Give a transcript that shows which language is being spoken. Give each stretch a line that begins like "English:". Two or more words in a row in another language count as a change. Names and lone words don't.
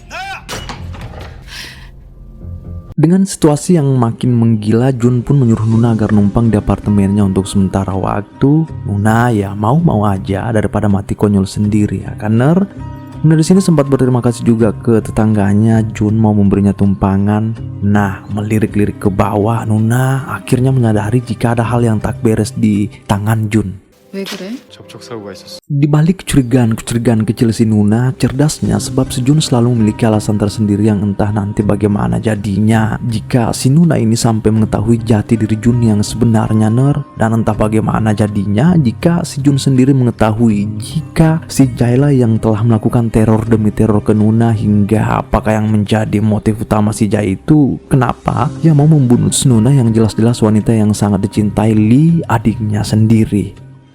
Indonesian: Dengan situasi yang makin menggila, Jun pun menyuruh Nuna agar numpang di apartemennya untuk sementara waktu. Nuna ya mau-mau aja daripada mati konyol sendiri, ya kan Ner? Nuna di sini sempat berterima kasih juga ke tetangganya. Jun mau memberinya tumpangan. Nah, melirik-lirik ke bawah, Nuna akhirnya menyadari jika ada hal yang tak beres di tangan Jun.
Korean: 왜 그래? 접촉 사고가 있었어.
Indonesian: Di balik kecurigaan kecil si Nuna, cerdasnya sebab si Jun selalu memiliki alasan tersendiri yang entah nanti bagaimana jadinya jika si Nuna ini sampai mengetahui jati diri Jun yang sebenarnya Ner, dan entah bagaimana jadinya jika si Jun sendiri mengetahui jika si Jaila yang telah melakukan teror demi teror ke Nuna, hingga apakah yang menjadi motif utama si Jai itu kenapa ia mau membunuh si Nuna yang jelas-jelas wanita yang sangat dicintai Lee, adiknya sendiri.